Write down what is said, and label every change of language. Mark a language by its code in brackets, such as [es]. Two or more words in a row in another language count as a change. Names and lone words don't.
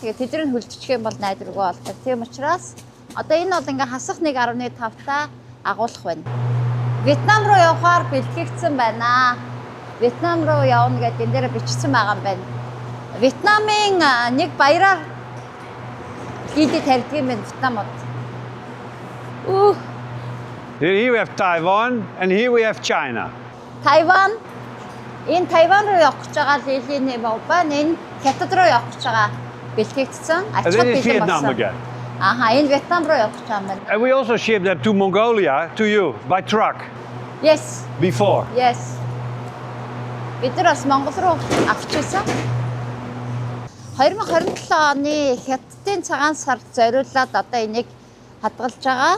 [mn] Тэгээд тэдний хөлдчих юм бол найдваргүй болдог. Тийм учраас одоо энэ бол ингээ хасах 1.5-таа агуулах байна. Вьетнам руу явахаар бэлтгэгдсэн байна. Вьетнам руу явна гэдэг энэ дээр бичсэн байгаа юм байна. Вьетнамын нэг баяраар хийдэг тарьдаг юм байна Вьетнамд. [en] Here we have Taiwan and here we have China. [mn] Тайван. Энэ Тайван руу явах гэж байгаа лилийн байна. Энэ Хятад руу явах гэж байгаа бэлтгэгдсэн. Ачаад бэлэн болсон. Аха, энэ Вьетнам руу явах гэж байна. [en] And we also shipped them to Mongolia, to you, by truck, Yes. before. Yes. [mn] Бид нар бас Монгол руу авчихсан. 2027 оны Хятадын цагаан сард зориулаад одоо энийг хадгалж байгаа.